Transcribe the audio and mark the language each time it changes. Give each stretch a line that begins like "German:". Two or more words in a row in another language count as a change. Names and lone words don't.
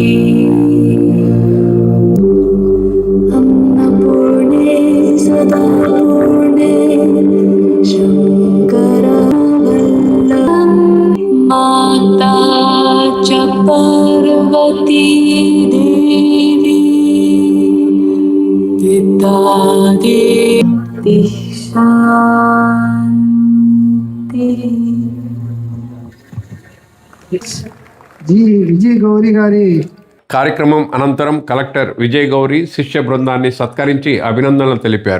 Sanskrit: अन्नपूर्णे सदा पूर्णे शङ्करवल्लभं माता च पार्वती देवी
Telugu: జీ విజయ్ గౌరీ గారి కార్యక్రమం అనంతరం కలెక్టర్ విజయ్ గౌరి శిష్య బృందాన్ని సత్కరించి అభినందనలు తెలిపారు.